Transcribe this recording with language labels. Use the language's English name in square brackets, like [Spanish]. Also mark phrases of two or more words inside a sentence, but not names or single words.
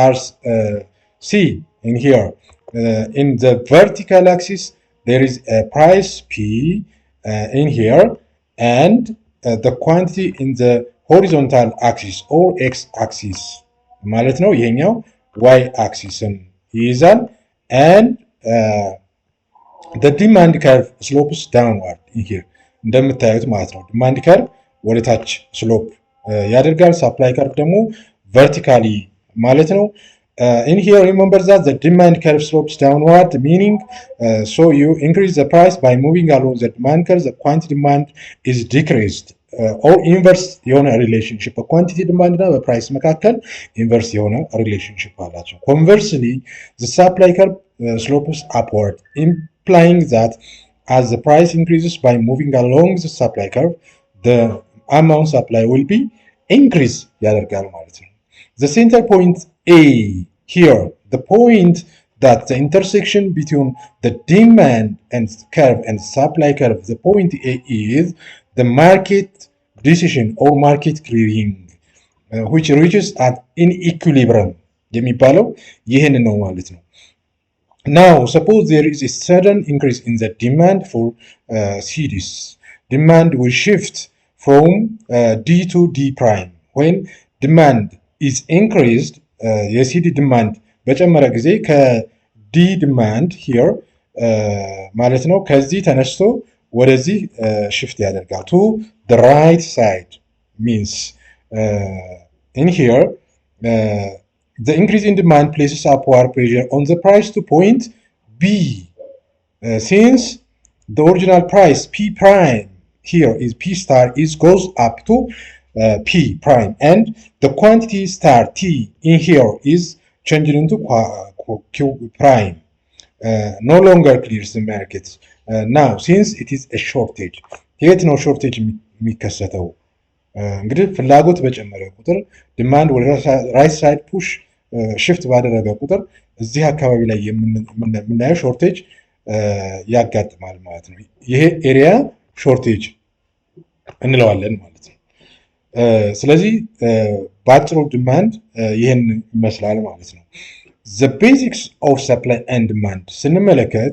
[English] see in here in the vertical axis there is a price P in here and the quantity in the horizontal axis or x axis [Amharic] ማለት ነው ይሄኛው [English] y axis ይይዛል and the demand curve slopes downward in here [Amharic] እንደምታዩት ማለት ነው [English] demand curve [Amharic] ወደ ታች ስሎፕ ያደርጋል [English] supply curve ደግሞ vertically [Amharic] ማለት ነው [English] in here remember that the demand curve slopes downward meaning so you increase the price by moving along the demand curve the quantity demand is decreased or inverse የሆነ relationship በquantity demand [Amharic] እና በፕራይስ መካከል [English] inverse የሆነ relationship አላቸው conversely the supply curve slopes upward implying that as the price increases by moving along the supply curve the amount supply will be increase [Amharic] ያደርጋል ማለት ነው [English] the center point A here the point that the intersection between the demand and curve and supply curve the point A is the market decision or market clearing which reaches at in equilibrium [Amharic] የሚባለው ይሄን ነው ማለት ነው [English] now suppose there is a sudden increase in the demand for CDs demand will shift from D to D prime when demand is increased [Amharic] የሲዲ ዲማንድ በጨመረ ጊዜ ከዲ ዲማንድ ሂር ማለት ነው ከዚህ ተነስቶ ወደዚህ ሽፍት ያደርጋል [English] to the right side means in here the increase in demand places upward pressure on the price to point B since the original price P prime here is P star is goes up to P prime and the quantity star T in here is changing into Q prime no longer clears the market now since it is a shortage [Amharic] የት ነው ሾርቴጅ የሚከሰተው እንግዲህ ፍላጎት በጨመረ ቁጥር ዲማንድ ወደ ራይት ሳይድ ፑሽ ሽፍት ባደረገ ቁጥር እዚህ አካባቢ ላይ የምናየው ሾርቴጅ ያጋጥማል ማለት ነው ይሄ ኤሪያ ሾርቴጅ እንለዋለን ማለት ነው ስለዚህ ባጭሩ ዲማንድ ይሄን ይመስላል ማለት ነው [English] the basics of supply and demand [Amharic] ስንመለከት